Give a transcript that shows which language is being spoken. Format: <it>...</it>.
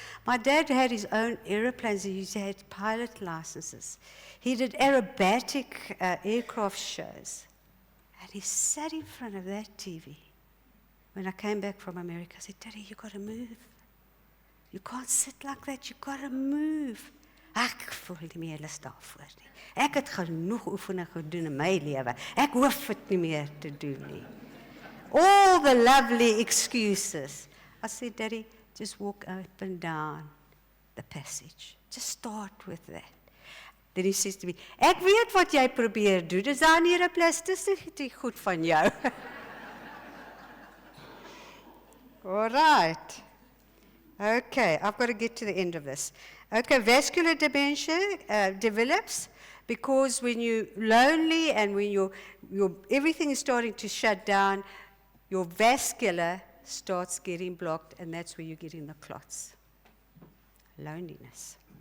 <en>My dad had his own aeroplanes. He had pilot licenses. He did aerobatic aircraft shows. And he sat in front of that TV. When I came back from America, I said, Daddy, you got to move. You can't sit like that. You got to move.</en> <af>Ek voel nie meer lus daarvoor nie. Ek het genoeg oefening gedoen in my lewe. Ek hoef dit nie meer te doen nie.</af> <en>All the lovely excuses. I said, Daddy, just walk up and down the passage. Just start with that. Then he says to me,</en> <af>ek weet wat jy probeer doen. Dis daar NEUROPLASTICITY goed van jou.</af> <en>All right. Okay, I've got to get to the end of this. Okay, vascular dementia develops because when you're lonely and when everything is starting to shut down, your vascular starts getting blocked, and that's where you're getting the clots. Loneliness.</en>